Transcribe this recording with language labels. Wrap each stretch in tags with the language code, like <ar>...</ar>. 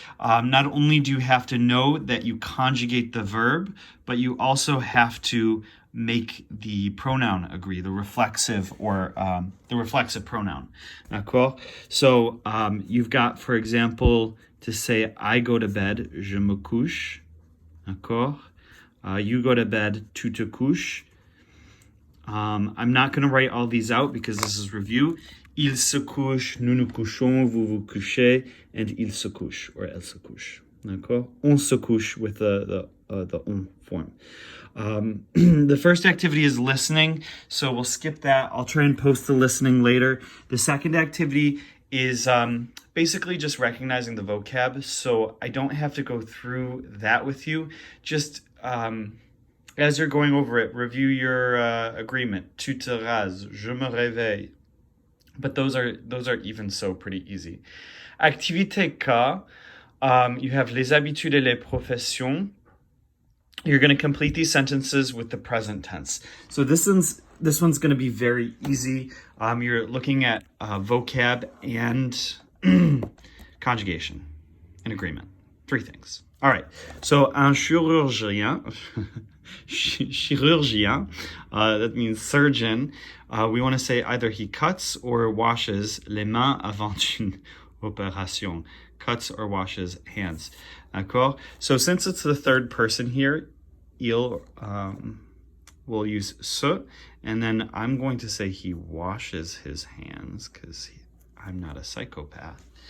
<en>Not only do you have to know that you conjugate the verb, but you also have to make the pronoun agree, the reflexive or the reflexive pronoun.</en> <fr>D'accord?</fr> <en>So you've got, for example, to say I go to bed,</en> <fr>je me couche. D'accord?</fr> <en>You go to bed,</en> <fr>tu te couches.</fr> <en>I'm not going to write all these out because this is review.</en> <fr>Il se couche, nous nous couchons, vous vous couchez, and il se couche, or elle se couche. D'accord? On se couche</fr> <en>with the on form. The first activity is listening, so we'll skip that. I'll try and post the listening later. The second activity is basically just recognizing the vocab, so I don't have to go through that with you. Just as you're going over it, review your agreement.</en> <fr>Tu te rases, je me réveille.</fr> <en>But those are even so pretty easy. Activité K, you have</en> <fr>les habitudes et les professions.</fr> <en>You're going to complete these sentences with the present tense. So this one's going to be very easy. You're looking at vocab and conjugation and agreement. 3 things. All right. So un chirurgien, chirurgien, that means surgeon. We want to say either he cuts or washes</en> <fr>les mains avant une opération.</fr> <en>Cuts or washes hands.</en> <fr>D'accord?</fr> <en>So since it's the third person here, il will use se, and then I'm going to say he washes his hands because I'm not a psychopath.</en>